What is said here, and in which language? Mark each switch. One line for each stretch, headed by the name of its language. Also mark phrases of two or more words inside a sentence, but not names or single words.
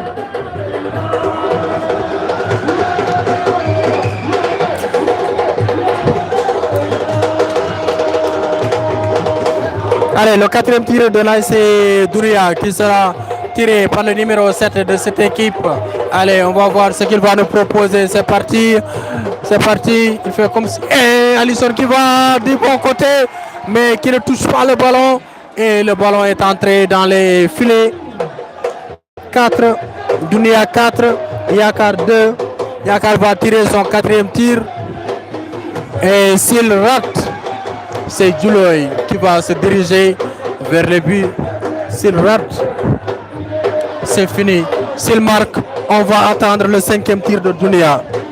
French: Allez, le quatrième tir de l'ASC Douria qui sera tiré par le numéro 7 de cette équipe. Allez, on va voir ce qu'il va nous proposer. C'est parti. C'est parti. Il fait comme si... Et Alisson qui va du bon côté, mais qui ne touche pas le ballon. Et le ballon est entré dans les filets. 4. Douria 4. Yakar 2. Yakar va tirer son quatrième tir. Et s'il rate, c'est Djouloy qui va se diriger vers le but. S'il rate, c'est fini. S'il marque, on va attendre le cinquième tir de Douria.